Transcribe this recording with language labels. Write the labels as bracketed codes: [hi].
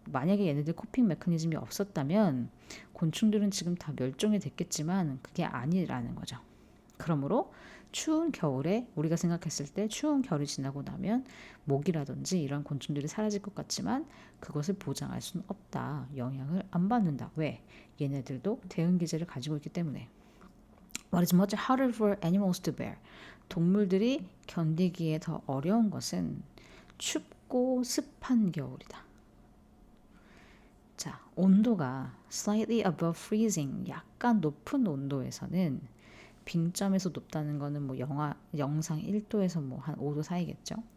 [ko] 만약에 얘네들 코핑 메커니즘이 없었다면 곤충들은 지금 다 멸종이 됐겠지만 그게 아니라는 거죠. 그러므로 추운 겨울에 우리가 생각했을 때 추운 겨울이 지나고 나면 모기라든지 이런 곤충들이 사라질 것 같지만 그것을 보장할 수는 없다. 영향을 안 받는다. 왜? 얘네들도 대응 기제를 가지고 있기 때문에. [en] What is much harder for animals to bear? [ko] 동물들이 견디기에 더 어려운 것은 춥고 습한 겨울이다. 자, 온도가 [en] slightly above freezing, [ko] 약간 높은 온도에서는 빙점에서 높다는 거는 뭐 영상 1도에서 뭐 한 5도 사이겠죠.